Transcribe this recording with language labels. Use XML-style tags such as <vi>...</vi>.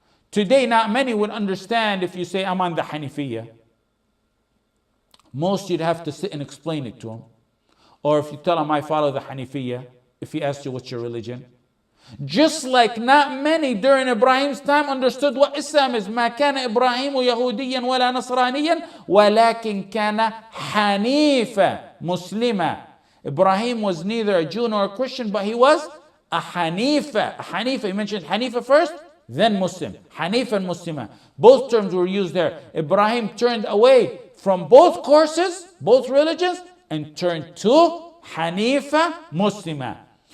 <en>Today not many would understand if you say I'm on the Hanifiyya. Most you'd have to sit and explain it to him. Or if you tell him I follow the Hanifiyya, if he asks you what's your religion. Just like not many during Ibrahim's time understood what Islam is.</en> <ar>ما كان إبراهيم يهوديا ولا نصرانيا ولكن كان حنيفا مسلما.</ar> <en>Ibrahim was neither a Jew nor a Christian, but he was a Hanifa. A Hanifa, he mentioned Hanifa first, then Muslim. Hanifa and Muslima. Both terms were used there. Ibrahim turned away from both courses, both religions, and turned to Hanifa Muslima.</en>